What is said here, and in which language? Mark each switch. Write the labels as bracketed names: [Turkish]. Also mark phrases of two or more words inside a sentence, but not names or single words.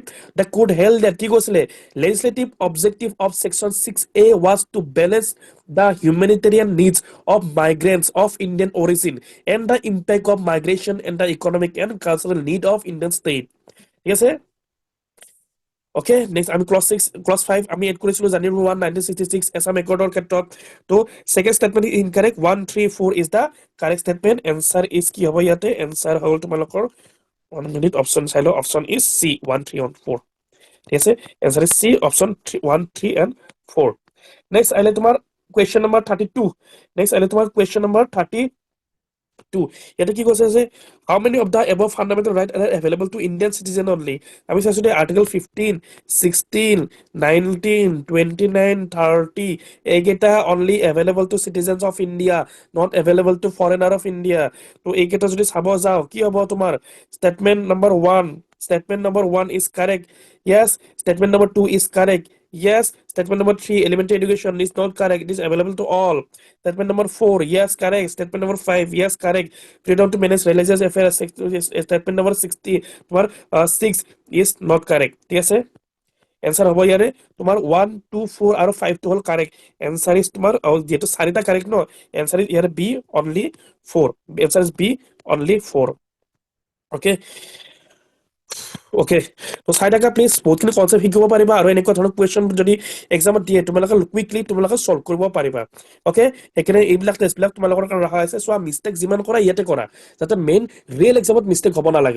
[English] The court held that legislative objective of Section 6A was to balance the humanitarian needs of migrants of Indian origin and the impact of migration and the economic and cultural need of Indian state. Yes, sir? Okay, next আমি clause 5 [Assamese] আমি এড কৰিছিলো [English] January 1, 1966 Assam Accordৰ [Assamese] ক্ষেত্ৰত তো [English] second statement is incorrect. 1, 3, 4 is the correct statement. Answer is [Assamese] কি হ'ব ইয়াতে? Answer হ'ল তোমালোকৰ 1 minute option চাই লও. [English] Option is C 1, 3 and 4. [Assamese] ঠিক আছে, [English] answer is C option 1, 3 and 4. Next [Assamese] আহিলে তোমাৰ [English] question number 32. Next [Assamese] আহিলে তোমাৰ [English] question number 32. [Assamese] ইয়াতে কি কৈছে যে [English] how many of the above fundamental rights are available to Indian citizen only? [Assamese] আমি চাইছো [English] দে article 15, 16, 19, 29, 30 এইকেইটা only available to citizens of India, not available to foreigner of India. [Assamese] তো এইকেইটা যদি চাব যাও কি হ'ব তোমাৰ [English] statement number 1. Statement number 1 is correct. Yes. Statement number 2 is correct. Yes. Statement number 3, elementary education is not correct. It is available to all. Statement number 4, yes, correct. Statement number 5, yes, correct. Freedom to manage religious affairs. Statement number 60, 6 is not correct. Yes, answer [Assamese] হ'ব ইয়াৰে তোমাৰ 1, 2, 4 আৰু 5 টো হ'ল correct. [English] Answer is [Assamese] তোমাৰ যেটো চাৰিটা correct ন, [English] answer is ইয়াৰে B only 4. Answer is B only 4. Okay. [Assamese] Okay, তো চাই থাকা প্লিজ, বহুতখিনি কনসেপ্ট শিকিব পাৰিবা আৰু এনেকুৱা ধৰণৰ কুৱেশ্যন যদি এক্সামত দিয়ে তোমালোকে কুইকলি তোমালোকে সলভ কৰিব পাৰিবা। ওকে, সেইকাৰণে এইবিলাক টেষ্টবিলাক তোমালোকৰ কাৰণে ৰখা হৈছে। চোৱা মিষ্টেক যিমান কৰা ইয়াতে কৰা, যাতে [English] main real exam [Assamese] মিষ্টেক হ'ব নালাগে।